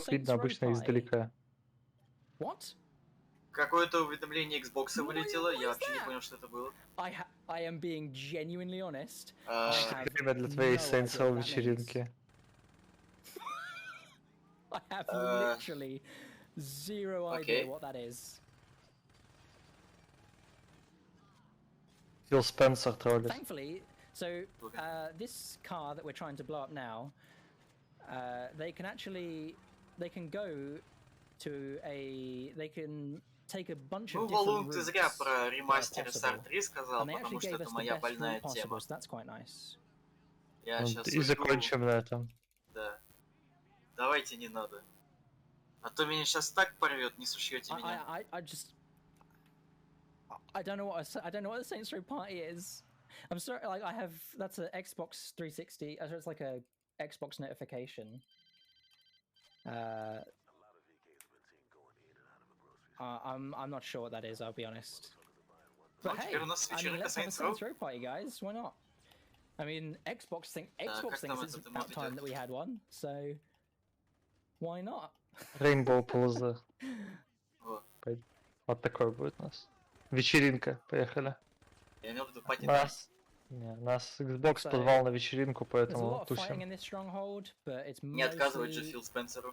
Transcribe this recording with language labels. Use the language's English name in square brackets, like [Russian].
[Russian] Софтлок видно обычно издалека. [English] What? [Russian] Какое-то уведомление Xbox вылетело, я вообще не понял, что это было. [English] I am being genuinely honest. [Russian] Время для твоей Saints Row вечеринки. [English] I have literally zero idea what that is. [Russian] Phil Spencer trollit. [English] Thankfully, so this car that we're trying to blow up now, they can go to they can take a bunch of different routes. [Russian] Ты зря про ремастер SR3 сказал, потому что это моя больная тема. [English] So that's quite nice. [Russian] Я сейчас и закончим на этом. Да. Давайте не надо. А то меня сейчас так порвет, не сушьете меня. [English] I don't know what the Saints Row party is. I'm sorry, like that's an Xbox 360. So it's like a Xbox notification. I'm not sure what that is. I'll be honest. But hey, let's have a Saints Row party, guys. Why not? I mean, Xbox thinks it's about time that we had one. So. Why not? [Russian] Rainbow Plaza. Вот такой будет у нас. Вечеринка, поехали. Я имел в виду пати найт. Нас Xbox позвал на вечеринку, поэтому тусим. Не отказывать же Фил Спенсеру.